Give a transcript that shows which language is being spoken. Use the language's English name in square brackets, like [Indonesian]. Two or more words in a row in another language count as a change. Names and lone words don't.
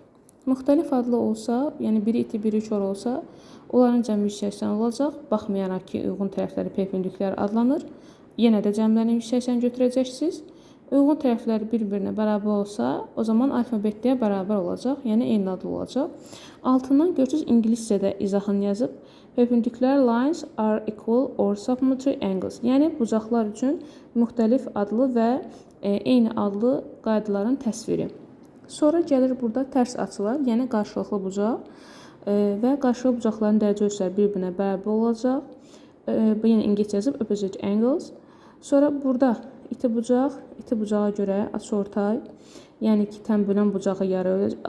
[Azerbaijani] Müxtəlif adlı olsa, yəni biri iti, biri kör olsa, onların cəmi 180 olacaq. Baxmayaraq ki, uyğun tərəfləri perpendikülər adlanır. Yenə də cəmlərini 180 götürəcəksiniz. Uyğun tərəfləri bir-birinə bərabər olsa, o zaman alfabetliyə bərabər olacaq, yəni eyni adlı olacaq. Altından görürsünüz, ingiliscədə izahını yazıb. [English] Perpendicular lines are equal or supplementary angles. [Azerbaijani] Yəni bucaqlar üçün müxtəlif adlı və eyni adlı qaydaların təsviri. Sonra gəlir burada tərs açılar, yəni qarşılıqlı bucaq və qarşılıqlı bucaqların dərəcə ölçüləri bir-birinə bərabər olacaq. Yəni ingiliscə yazıb [English] opposite angles. [Azerbaijani] Sonra burada iti bucağa görə açıortay, yəni ki, tənbölən bucağı yarı olacaq.